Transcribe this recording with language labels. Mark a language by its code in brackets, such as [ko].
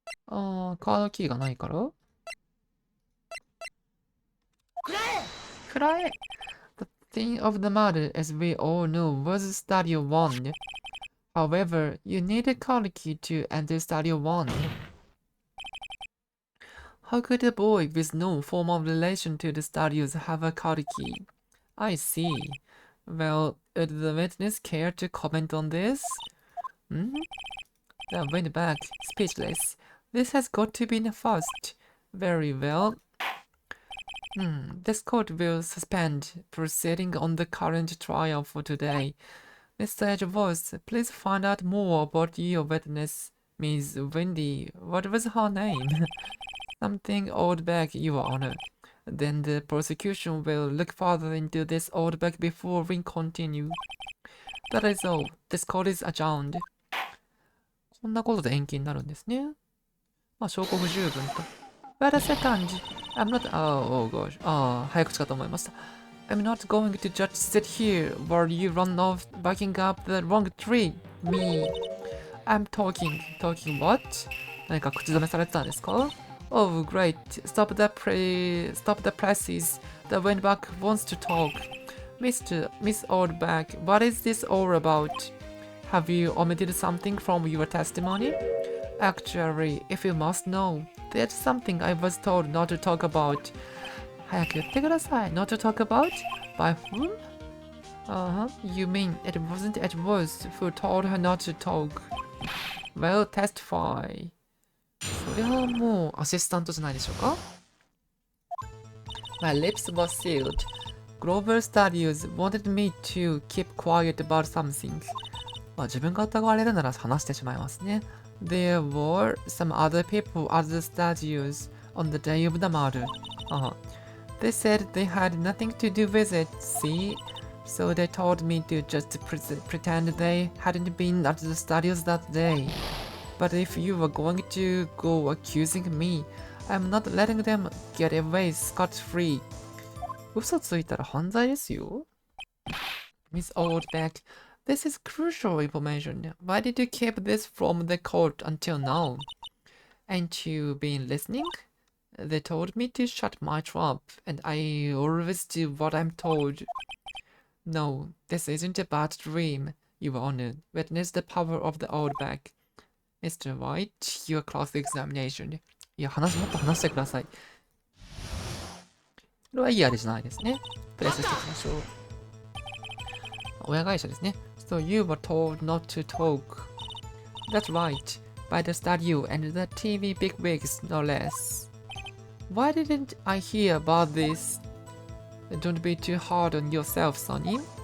[ja] カードキーがないから？くらえ！ [en] The thing of the matter, as we all know, was Stadio 1. However, you need a card key to enter Stadio 1. How could a boy with no formal relation to the Stadios have a card key? I see. Well, would the witness care to comment on this? They went back, speechless. This has got to be the first. Very well. This court will suspend proceeding on the current trial for today. Mr. Edgeworth, please find out more about your witness, Miss Wendy. What was her name? Something Oldback, Your Honor. Then the prosecution will look further into this Oldback before we continue. That is all. This court is adjourned. [ja] こんなことで延期になるんですね。まあ、証拠不十分と。 Wait a second. I'm not... Oh gosh. 早口かと思いました。 [en] I'm not going to just sit here while you run off backing up the wrong tree. Me. I'm talking. Talking what? [ja] 何か口止めされてたんですか？ [en] Oh, great. Stop the presses. The windback wants to talk. Miss Oldback, what is this all about? Have you omitted something from your testimony? Actually, if you must know, there's something I was told not to talk about. 早く言ってください。 Not to talk about? By whom? You mean it wasn't Edgeworth who told her not to talk? Well, testify. [ja] それはもうアシスタントじゃないでしょうか？ [en] My lips were sealed. Global Studios wanted me to keep quiet about something. [ja] まあ自分が疑われるなら話してしまいますね。 [en] There were some other people at the studios on the day of the murder. They said they had nothing to do with it, see? So they told me to just pretend they hadn't been at the studios that day. But if you were going to go accusing me, I'm not letting them get away scot-free. [ja] 嘘ついたら犯罪ですよ。 [en] Miss Oldback, this is crucial information. Why did you keep this from the court until now? Ain't you been listening? They told me to shut my trap, and I always do what I'm told. No, this isn't a bad dream, Your Honor. Witness the power of the Oldback. Mr. Wright, your cross-examination. [ja] いや、もっと話してください。これはいいあれじゃないですね。プレスしていきましょう。親会社ですね。 [en] So you were told not to talk. That's right. By the studio and the TV bigwigs, no less. Why didn't I hear about this? Don't be too hard on yourself, Sonny.